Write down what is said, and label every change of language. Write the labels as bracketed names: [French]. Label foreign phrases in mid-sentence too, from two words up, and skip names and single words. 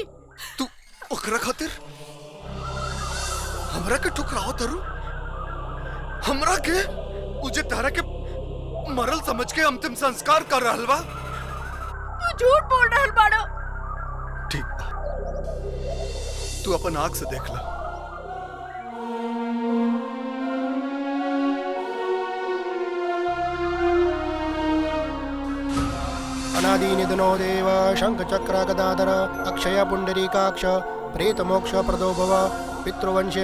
[Bhojpuri] तू ओकरा खातिर हमरा के ठुकराओ तरू? हमरा के उजे तारा के मरल समझ के अंतिम संस्कार कर रहल बा? तू झूठ बोल रहल बाड़ो। ठीक बा, तू अपन आंख से देख ला। [Sanskrit] अनादि निधनो देव शंख चक्र गदाधर अक्षय पुंडरीकाक्ष प्रेत मोक्ष प्रदो भव पितृवंशे